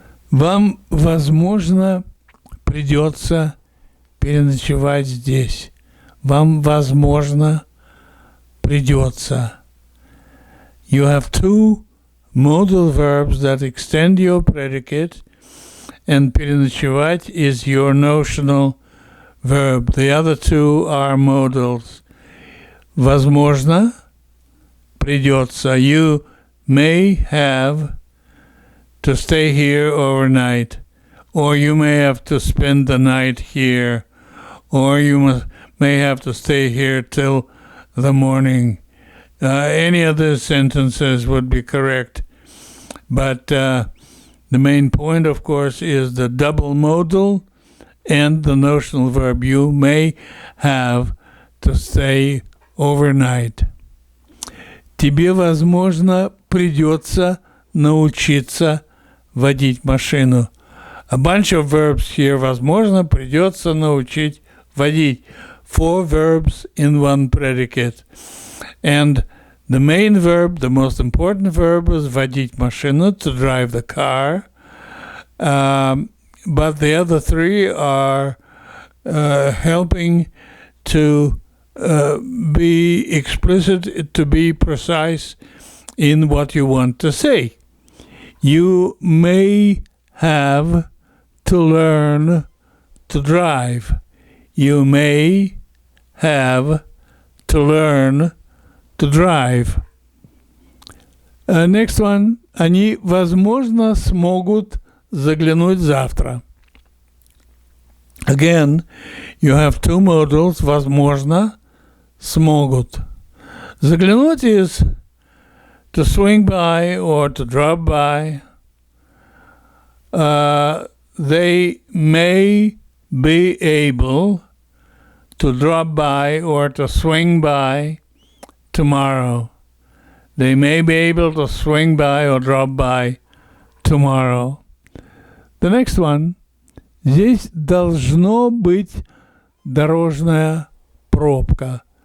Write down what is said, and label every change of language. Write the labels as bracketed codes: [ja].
[ru] Вам, возможно, придется переночевать здесь. Вам, возможно, придется. [en] You have two modal verbs that extend your predicate, and переночевать is your notional verb. The other two are modals. [ru] Возможно, придется. [en] You may have to stay here overnight, or you may have to spend the night here, or you may have to stay here till the morning. Any of those sentences would be correct, but the main point, of course, is the double modal and the notional verb. You may have to stay overnight. [ru] Тебе, возможно, придется научиться водить машину. [en] A bunch of verbs here. [ru] Возможно, придется научить водить. [en] 4 verbs in one predicate. And the main verb, the most important verb, is [ru] водить машину, [en] to drive the car. But the other 3 are helping to be explicit, to be precise in what you want to say. You may have to learn to drive. You may have to learn to drive. Next one. [ru] Они, возможно, смогут заглянуть завтра. [en] Again, you have 2 modals. [ru] Возможно, смогут. [en] Заглянуть is to swing by or to drop by. They may be able to drop by or to swing by tomorrow. They may be able to swing by or drop by tomorrow. The next one. [ru] Здесь должно быть дорожная пробка.